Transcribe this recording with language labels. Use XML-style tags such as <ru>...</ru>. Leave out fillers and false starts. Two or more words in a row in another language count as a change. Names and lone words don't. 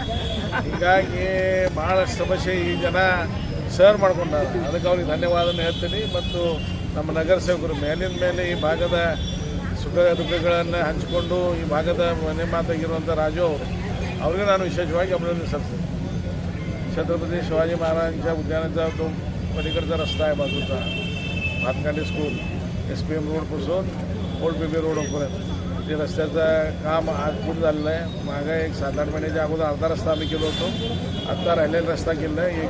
<kn>ಹೀಗಾಗಿ ಭಾಳಷ್ಟು ಸಮಸ್ಯೆ ಈ ಜನ ಸರ್ ಮಾಡ್ಕೊಂಡಾರ. ಅದಕ್ಕೆ ಅವ್ರಿಗೆ ಧನ್ಯವಾದನ ಹೇಳ್ತೀನಿ. ಮತ್ತು ನಮ್ಮ ನಗರ ಸೇವಕರು ಮೇಲಿನ ಮೇಲೆ ಈ ಭಾಗದ ಸುಖ ದುಃಖಗಳನ್ನು ಹಂಚಿಕೊಂಡು ಈ ಭಾಗದ ಮನೆ ಮಾತಾಗಿರುವಂಥ ರಾಜು ಅವರು, ಅವ್ರಿಗೆ ನಾನು ವಿಶೇಷವಾಗಿ अभिनंदन सल्लते.</kn> <mr>छत्रपती शिवाजी महाराजांच्या उद्यानाचा तो पलीकडचा रस्ता आहे बाजूचा, भातकांडे स्कूल SPM रोडपासून ओल्ड PB रोडपर्यंत ते रस्त्याचं काम आज पूर्ण झालेलं आहे. मागे एक 7-8 महिन्याच्या अगोदर अर्धा रस्ता आम्ही केलो होतो. आत्ता राहिलेला रस्ता केला आहे.</mr>